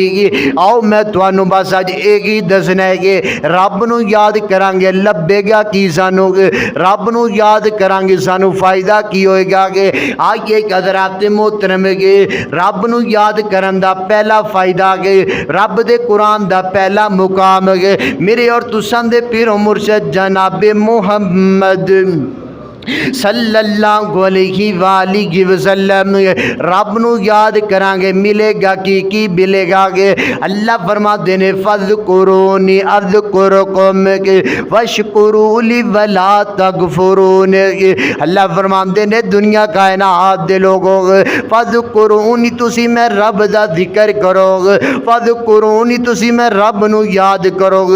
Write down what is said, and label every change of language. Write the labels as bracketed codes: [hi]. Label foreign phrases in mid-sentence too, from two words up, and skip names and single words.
[pa] ਆਓ ਮੈਂ ਤੁਹਾਨੂੰ ਬਸ ਅੱਜ ਇੱਕ ਹੀ ਦੱਸਣਾ ਹੈ ਕਿ ਰੱਬ ਨੂੰ ਯਾਦ ਕਰਾਂਗੇ ਲੱਭੇਗਾ ਕਿ ਸਾਨੂੰ, ਰੱਬ ਨੂੰ ਯਾਦ ਕਰਾਂਗੇ ਸਾਨੂੰ ਫ਼ਾਇਦਾ ਕੀ ਹੋਏਗਾ। ਆਇਏ ਹਜ਼ਰਾਤ ਮੋਹਤਰਮ ਕੇ ਰੱਬ ਨੂੰ ਯਾਦ ਕਰਨ ਦਾ ਪਹਿਲਾ ਫ਼ਾਇਦਾ ਹੈ, ਰੱਬ ਦੇ ਕੁਰਆਨ ਦਾ ਪਹਿਲਾ ਮੁਕਾਮ ਹੈ। ਮੇਰੇ ਔਰ ਤੁਸਾਂ ਦੇ ਪੀਰ ਮੁਰਸ਼ਦ ਜਨਾਬੇ ਮੁਹੰਮਦ [ar] صلى الله عليه وسلم [pa] ਰੱਬ ਨੂੰ ਯਾਦ ਕਰਾਂਗੇ ਮਿਲੇਗਾ ਕੀ ਮਿਲੇਗਾ ਗੇ। ਅੱਲਾਹ ਫ਼ਰਮਾਤੇ ਨੇ [ar] فاذكروني أذكركم واشكروا لي ولا تكفرون. [pa] ਅੱਲਾਹ ਫ਼ਰਮਾਤੇ ਨੇ ਦੁਨੀਆ ਕਾਇਨਾਤ ਦੇ ਲੋਗੋਂ ਫ਼ਜ਼ਕੁਰੂਨੀ ਤੁਸੀ ਮੈਂ ਰੱਬ ਦਾ ਜ਼ਿਕਰ ਕਰੋਗੇ, ਫ਼ਜ਼ਕੁਰੂਨੀ ਤੁਸੀ ਮੈਂ ਰੱਬ ਨੂੰ ਯਾਦ ਕਰੋਗੇ।